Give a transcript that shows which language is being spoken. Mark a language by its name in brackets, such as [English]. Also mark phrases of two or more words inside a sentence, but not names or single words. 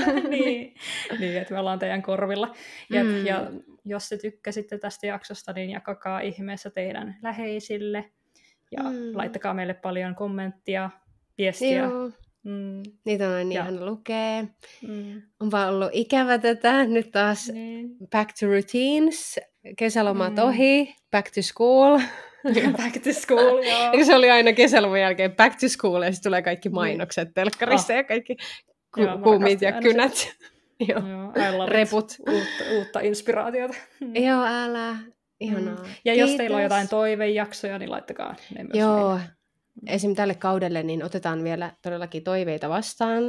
[Finnish] niin, että me ollaan teidän korvilla. Ja jos te tykkäsitte tästä jaksosta, niin jakakaa ihmeessä teidän läheisille. Ja laittakaa meille paljon kommenttia, viestiä. Joo. Niitä on ihan lukee. On vaan ollut ikävä tätä. Nyt taas [English] back to routines. [Finnish] Kesälomat ohi. [English] Back to school. Back to school, [Finnish] joo. Eikö se oli aina kesäloman jälkeen [English] back to school [Finnish] ja sitten tulee kaikki mainokset telkkarissa ja kaikki kuumit ja kynät. Joo, reput. Uutta inspiraatiota. Joo, älä. Ihanaa. Ja jos teillä on jotain toivejaksoja, niin laittakaa ne myös meille. Esim. Tälle kaudelle niin otetaan vielä todellakin toiveita vastaan.